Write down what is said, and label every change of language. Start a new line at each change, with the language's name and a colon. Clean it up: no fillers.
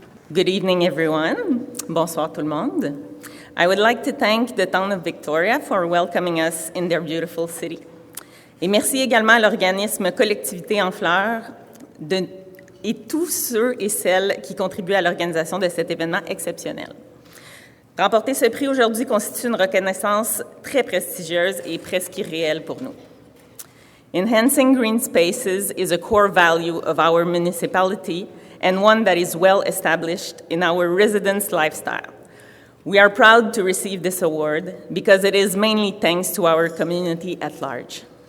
English: Good evening, everyone.
French: Bonsoir tout le monde.
English: I would like to thank the town of Victoria for welcoming us in their beautiful city.
French: Et merci également à l'organisme Collectivité en Fleurs et tous ceux et celles qui contribuent à l'organisation de cet événement exceptionnel. Remporter ce prix aujourd'hui constitue une reconnaissance très prestigieuse et presque irréelle pour nous.
English: Enhancing green spaces is a core value of our municipality and one that is well established in our residents' lifestyle. We are proud to receive this award because it is mainly thanks to our community at large.